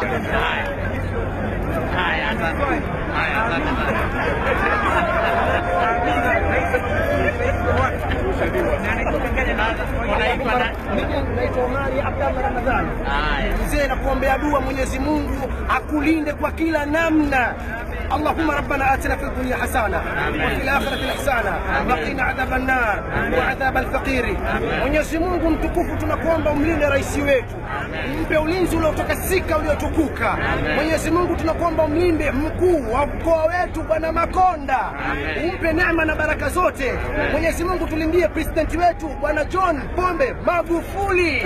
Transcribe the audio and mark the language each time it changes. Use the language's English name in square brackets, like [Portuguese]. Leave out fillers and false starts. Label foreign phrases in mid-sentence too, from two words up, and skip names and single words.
[Swahili] Haya asante. Haya asante. Naitwa Omari Abdalla Ramadhani. Mzee nakuombea dua Mwenyezi Mungu akulinde kwa kila namna. [Arabic] اللهم ربنا آتنا في الدنيا حسنة وفي الآخرة حسنة وقنا عذاب النار وعذاب الفقير. [Swahili] Mwenyezi Mungu mtukufu tunakuomba umlinde rais wetu. Mpe ulinzi uliotakasika uliotukuka. Mwenyezi Mungu tunakuomba umlinde mkuu wa mkoa wetu Bwana Makonda. Umpe neema na baraka zote. Mwenyezi Mungu tulindie president wetu Bwana John Pombe Magufuli.